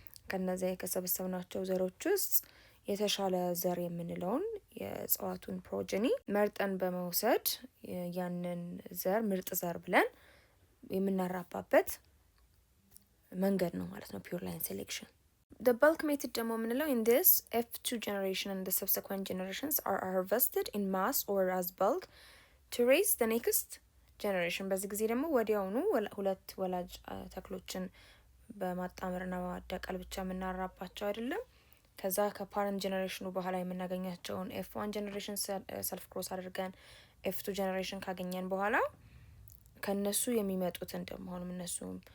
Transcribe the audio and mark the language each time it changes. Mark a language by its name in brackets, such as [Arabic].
[Amharic] ከነዚህ ከሰበሰብናቸው ዘሮች ውስጥ የተሻለ ዘር የምንለውን የእጽዋቱን ፕሮጀኒ መርጠን በመውሰድ ያንን ዘር ምርጥ ዘር ብለን የምናራባበት መንገድ ነው ማለት ነው pure line selection. [English] The bulk method [Amharic] ደግሞ የምንለው [English] in this F2 generation and the subsequent generations are harvested in mass or as bulk to raise the next generation. [Amharic] በዚህ ጊዜ ደግሞ ወዲያውኑ ሁለት ወላጅ ተክሎችን በማጣመርና በማዳቀል ብቻ የምናራባቸው አይደለም። ከዛ ከፓረንት ጀነሬሽኑ በኋላ የምናገኛቸውን F1 ጀነሬሽን ሰልፍ ክሮስ አድርገን F2 ጀነሬሽን ካገኘን በኋላ ከነሱ የሚመጡትን ደግሞ አሁንም እነሱም